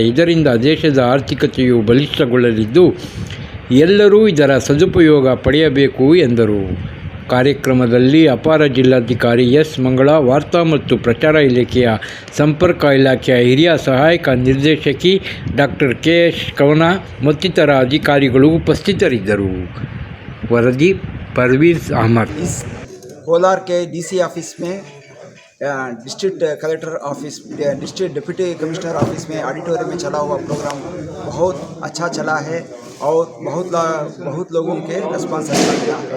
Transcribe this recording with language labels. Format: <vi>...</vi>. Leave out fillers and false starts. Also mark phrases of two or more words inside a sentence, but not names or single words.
<kn>ಇದರಿಂದ ದೇಶದ ಆರ್ಥಿಕತೆಯು ಬಲಿಷ್ಠಗೊಳ್ಳಲಿದ್ದು, ಎಲ್ಲರೂ ಇದರ ಸದುಪಯೋಗ ಪಡೆಯಬೇಕು ಎಂದರು. ಕಾರ್ಯಕ್ರಮದಲ್ಲಿ ಅಪರ ಜಿಲ್ಲಾಧಿಕಾರಿ ಎಸ್. ಮಂಗಳಾ, ವಾರ್ತಾ ಮತ್ತು ಪ್ರಚಾರ ಇಲಾಖೆಯ ಸಂಪರ್ಕ ಇಲಾಖೆಯ ಹಿರಿಯ ಸಹಾಯಕ ನಿರ್ದೇಶಕಿ ಡಾಕ್ಟರ್ KS ಕವನ ಮತ್ತಿತರ ಅಧಿಕಾರಿಗಳು ಉಪಸ್ಥಿತರಿದ್ದರು. ವರದಿ परवीज़ अहमद.</kn> <hi>इस कोलार के</hi> <en>DC office</en> <hi>में</hi> <en>district collector office, district deputy commissioner office</en> <hi>में ऑडिटोरियम में चला हुआ प्रोग्राम बहुत अच्छा चला है और बहुत लोगों के रिस्पांस अच्छा मिला है.</hi>